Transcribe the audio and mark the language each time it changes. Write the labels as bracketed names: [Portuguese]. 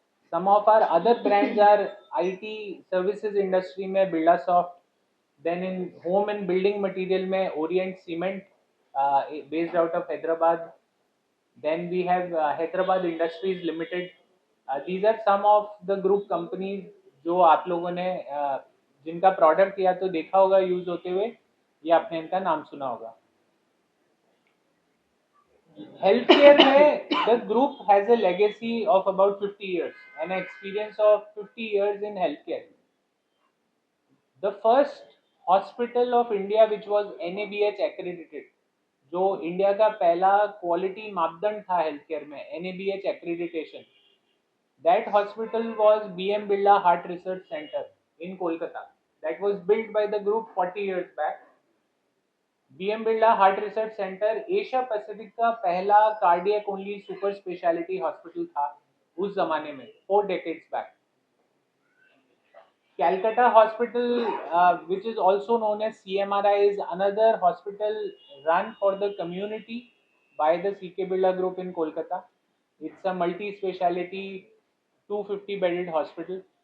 [English] Some of our other brands are IT services industry में Birlasoft, then in home and building material में Orient Cement, based out of Hyderabad. Then we have Hyderabad Industries Limited. These are some of the group companies [Hindi] जो आप लोगों ने जिनका product या तो देखा होगा यूज होते हुए, या आपने इनका नाम सुना होगा. [English] Healthcare में the group has a legacy of about 50 years, an experience of 50 years in healthcare. The first hospital of India which was NABH accredited, [Hindi] जो इंडिया का पहला क्वालिटी मापदंड था हेल्थकेयर में, [English] NABH accreditation, that hospital was BM Birla Heart Research Center in Kolkata. That was built by the group 40 years back. [Hindi] BM Birla heart research centre Asia Pacific का पहला cardiac only super speciality hospital था उस जमाने में, 4 decades back. [English] Calcutta Hospital, which is also known as CMRI, is another hospital run for the community by the CK Birla Group in Kolkata. It's a multi-speciality 250-bedded hospital.